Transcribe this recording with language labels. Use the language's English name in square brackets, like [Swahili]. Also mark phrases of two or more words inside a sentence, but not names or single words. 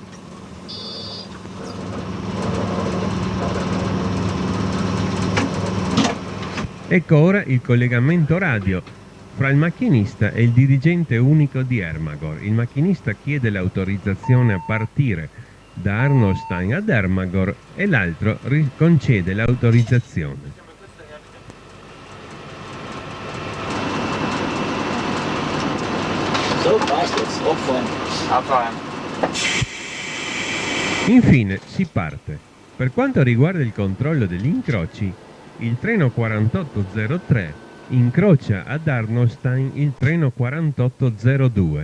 [Italian] Ecco ora il collegamento radio fra il macchinista e il dirigente unico di Ermagor. Il macchinista chiede l'autorizzazione a partire da Arnoldstein ad Ermagor e l'altro concede l'autorizzazione. [German] So, passt jetzt. Abfahren. Abfahren. [Italian] Infine si parte. Per quanto riguarda il controllo degli incroci, il treno 4803 incrocia ad Arnoldstein il treno 4802.